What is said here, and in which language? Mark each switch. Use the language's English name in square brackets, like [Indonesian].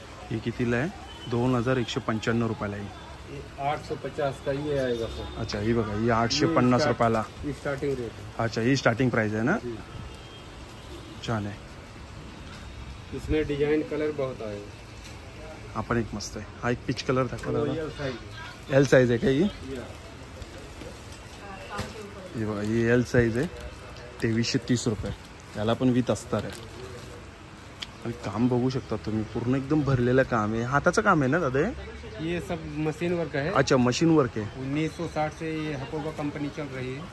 [Marathi] ही कितीला आहे? 2195 रुपयाला आहे। [Hindi] ये 850 का ये आएगा सर। [Marathi] अच्छा, ही बघा, ही 850 रुपयाला। [Hindi] स्टार्टिंग रेट है। [Marathi] अच्छा, ही स्टार्टिंग प्राइस आहे ना? [Hindi] जी। [Marathi] छान आहे। [Hindi] इसमें डिजाइन कलर बहुत आएगा। [Marathi] हा पण एक मस्त आहे। हा एक पिच कलर दाखवा दादा। [English] Royal size. [Marathi] एल साईज आहे का ही? हे बघा, ही एल साईज आहे, 2330 रुपये। त्याला पण विथ अस्तर आहे। आणि काम बघू शकता तुम्ही, पूर्ण एकदम भरलेलं काम आहे। हाताचं काम आहे ना दादा हे? [Hindi] ये सब मशीन वर्क है। [Marathi] अच्छा, मशीन वर्क आहे। [Hindi] 1960 से ये हकोबा कंपनी चल रही है।